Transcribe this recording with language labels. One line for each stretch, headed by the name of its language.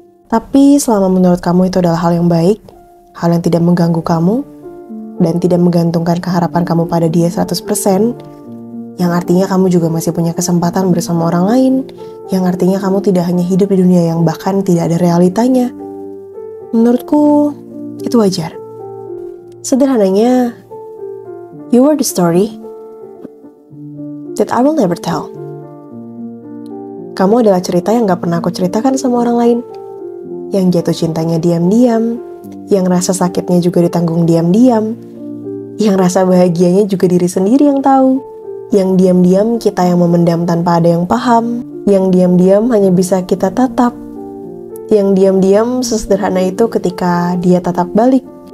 Indonesian: Tapi selama menurut kamu itu adalah hal yang baik, hal yang tidak mengganggu kamu, dan tidak menggantungkan keharapan kamu pada dia 100%, yang artinya kamu juga masih punya kesempatan bersama orang lain, yang artinya kamu tidak hanya hidup di dunia yang bahkan tidak ada realitanya. Menurutku, itu wajar. Sederhananya,
English: you are the story that I will never tell.
Indonesian: Kamu adalah cerita yang gak pernah aku ceritakan sama orang lain. Yang jatuh cintanya diam-diam, yang rasa sakitnya juga ditanggung diam-diam, yang rasa bahagianya juga diri sendiri yang tahu. Yang diam-diam kita yang memendam tanpa ada yang paham, yang diam-diam hanya bisa kita tatap, yang diam-diam sesederhana itu ketika dia tatap balik.